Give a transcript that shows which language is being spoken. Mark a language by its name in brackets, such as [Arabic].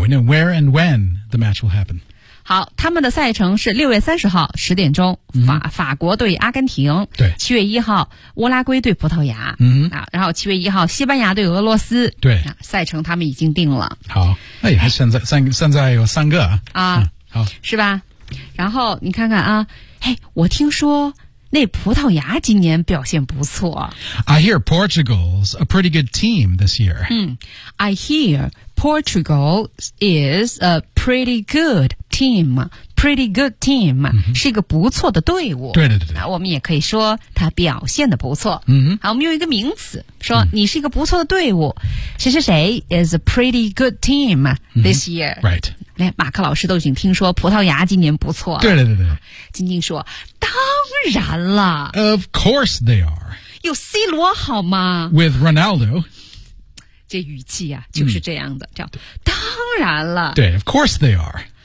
[English] We know where and when the match will happen. [Chinese] 好他们的赛程是6月30号10点钟、 mm-hmm. 法国对阿根廷。对。 7月1号乌拉圭对葡萄牙。嗯、mm-hmm. 啊。然后7月1号西班牙对俄罗斯。对。啊、赛程他们已经定了。好。哎呀现在有三个。啊。啊好。是吧然后你看看啊。哎我听说那葡萄牙今年表现不错。 [English] I hear Portugal's a pretty good team this year.、嗯、I hear Portugal is a pretty good team. Pretty good team、 mm-hmm. [Chinese] 是一个不错的队伍。对对对。那我们也可以说他表现的不错。 Mm-hmm. 好我们用一个名词说你是一个不错的队伍。Mm-hmm. 谁是谁 [English] is a pretty good team this year.、 Mm-hmm. Right. [Chinese] 连马克老师都已经听说葡萄牙今年不错对对对对晶晶说当然了 [English] Of course they are [Chinese] 有 C 罗好吗 [English] With Ronaldo [Chinese] 这语气啊就是这样的、嗯、叫当然了 [English] 对 Of course they are